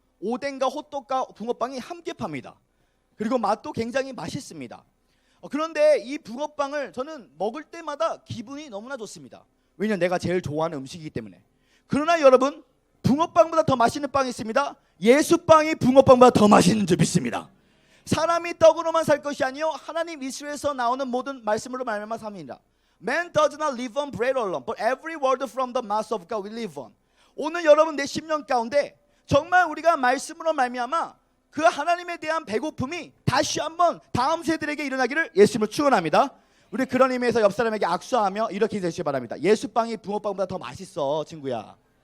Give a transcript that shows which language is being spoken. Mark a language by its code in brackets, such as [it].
[ko] 오뎅과 호떡과 붕어빵이 함께 팝니다. 그리고 맛도 굉장히 맛있습니다. 그런데 이 붕어빵을 저는 먹을 때마다 기분이 너무나 좋습니다. 왜냐면 내가 제일 좋아하는 음식이기 때문에. 그러나 여러분, 붕어빵보다 더 맛있는 빵이 있습니다. 예수빵이 붕어빵보다 더 맛있는 줄 믿습니다. 사람이 떡으로만 살 것이 아니요 하나님 이스라엘에서 나오는 모든 말씀으로 말미암아 삽니다. [en] Man does not live on bread alone, but every word from the mouth of God will live on. [ko] 오늘 여러분 내 심령 가운데 정말 우리가 말씀으로 말미암아 그 하나님에 대한 배고픔이 다시 한번 다음 세대에게 일어나기를 예수님을 축원합니다. 우리 그런 의미에서 옆 사람에게 악수하며 이렇게 되시기 바랍니다. 예수빵이 붕어빵보다 더 맛있어, 친구야.